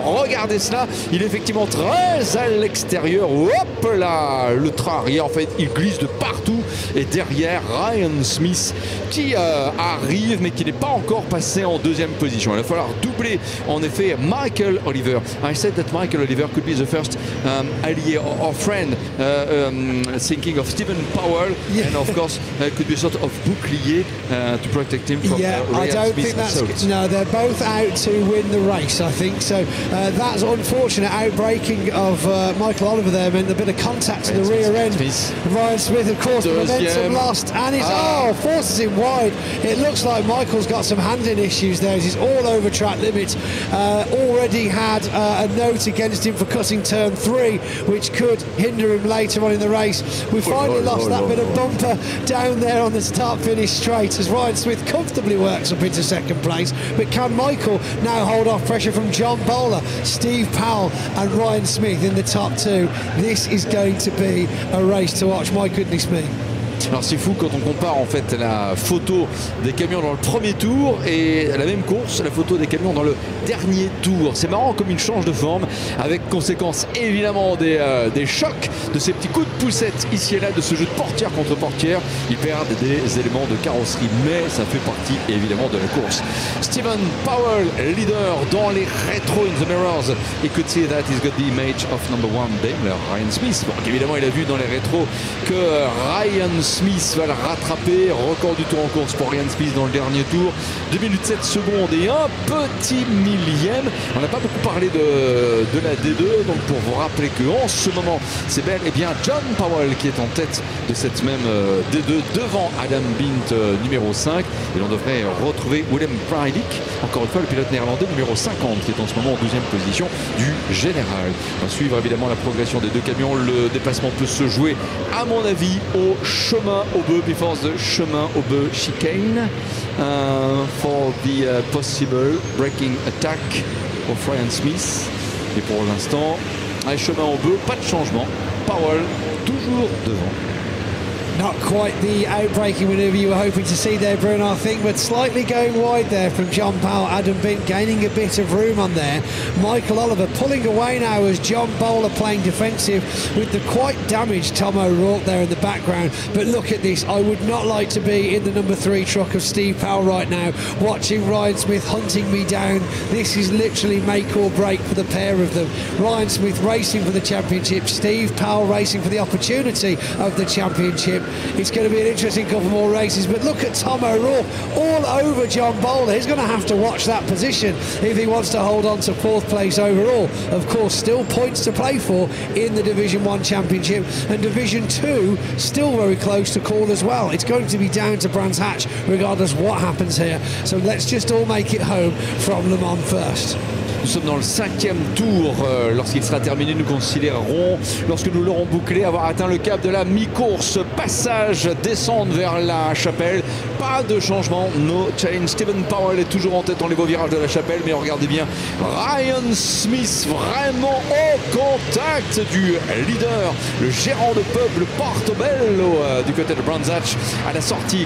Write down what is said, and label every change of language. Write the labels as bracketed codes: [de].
[fr] Regardez cela, il est effectivement très à l'extérieur. Hop là, le train arrière, en fait il glisse de partout, et derrière Ryan Smith qui arrive mais qui n'est pas encore passé en deuxième position. Il va falloir doubler en effet Michael Oliver. [en] I said that Michael Oliver could be the first allié or friend, thinking of Stephen Powell, and of course could be sort of bouclier to protect him from Ryan I don't Smith's think that's assault. No, they're both out to win the race, I think. So that's unfortunate outbreaking of Michael Oliver there meant a bit of contact to the rear end. Ryan Smith, of course, momentum lost, and he's forces him wide. It looks like Michael's got some handling issues there. He's all over track limits. Already had a note against him for cutting turn 3, which could hinder him later on in the race. We finally lost that bit of bumper down there on the start-finish straight as Ryan Smith comfortably works up into second place. But can Michael now hold off pressure from John Bowler, Steve Powell and Ryan Smith in the top two? This is going to be a race to watch, my goodness me. [fr] Alors c'est fou quand on compare en fait la photo des camions dans le premier tour et la même course, la photo des camions dans le dernier tour. C'est marrant comme il change de forme, avec conséquence évidemment des chocs, de ces petits coups de poussette ici et là, de ce jeu de portière contre portière. Ils perdent des éléments de carrosserie, mais ça fait partie évidemment de la course. Stephen Powell, leader dans les rétros [en] in the mirrors. He could see that he's got the image of number 1 Daimler, Ryan Smith. [fr] Donc évidemment il a vu dans les rétros que Ryan Smith va le rattraper. Record du tour en course pour Ryan Smith dans le dernier tour, 2 minutes 7 secondes et un petit millième. On n'a pas beaucoup parlé de la D2, donc pour vous rappeler qu'en ce moment c'est bel et bien John Powell qui est en tête de cette même D2 devant Adam Bint numéro 5, et l'on devrait retrouver Willem Breidijk, encore une fois le pilote néerlandais numéro 50 qui est en ce moment en deuxième position du général. On va suivre évidemment la progression des deux camions. Le déplacement peut se jouer à mon avis au chemin au bœuf, [en] before the chemin au bœuf chicane, for the possible braking attack of Ryan Smith. [fr] Et pour l'instant, un chemin au bœuf, pas de changement. Powell toujours devant. [en] Not quite the outbreaking manoeuvre you were hoping to see there, Bruno, I think, but slightly going wide there from John Powell. Adam Bint gaining a bit of room on there. Michael Oliver pulling away now as John Bowler playing defensive with the quite damaged Tom O'Rourke there in the background. But look at this, I would not like to be in the number 3 truck of Steve Powell right now, watching Ryan Smith hunting me down. This is literally make or break for the pair of them. Ryan Smith racing for the championship, Steve Powell racing for the opportunity of the championship. It's going to be an interesting couple more races, but look at Tom O'Rourke all over John Bowler. He's going to have to watch that position if he wants to hold on to 4th place overall. Of course, still points to play for in the Division 1 Championship, and Division 2 still very close to call as well. It's going to be down to Brands Hatch regardless what happens here. So let's just all make it home from Le Mans first. [fr] Nous sommes dans le 5e tour. Lorsqu'il sera terminé, nous considérerons, lorsque nous l'aurons bouclé, avoir atteint le cap de la mi-course. passage, descendre vers la chapelle. Pas de changement, [en] no change. [fr] Steven Powell est toujours en tête dans les beaux virages de la chapelle, mais regardez bien, Ryan Smith vraiment au contact du leader, le gérant de pub, le Portobello du côté de Brands Hatch à la sortie.